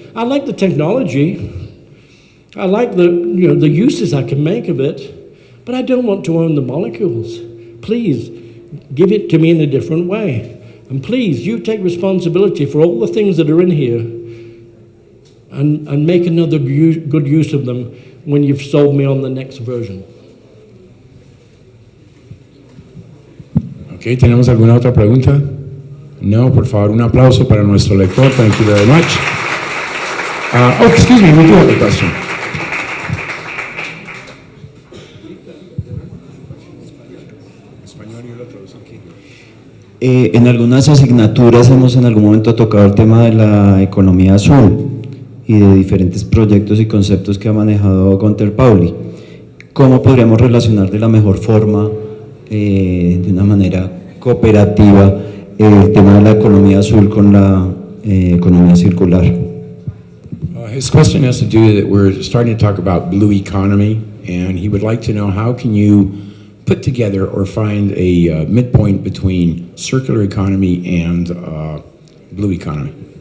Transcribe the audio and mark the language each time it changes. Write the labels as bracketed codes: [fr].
[en] I like the technology. I like the uses I can make of it, but I don't want to own the molecules. Please, give it to me in a different way. And please, you take responsibility for all the things that are in here and make another good use of them when you've sold me on the next version. Ok, [es] ¿tenemos alguna otra pregunta? No, por favor, un aplauso para nuestro lector. [en] Thank you very much. Oh, excuse me, we do have a question. [es] En algunas asignaturas hemos en algún momento tocado el tema de la economía azul y de diferentes proyectos y conceptos que ha manejado Gunter Pauli. ¿Cómo podríamos relacionar de la mejor forma, de una manera cooperativa, el tema de la economía azul con la economía circular? [en] His question has to do that we're starting to talk about blue economy, and he would like to know how can you put together or find a midpoint between circular economy and blue economy.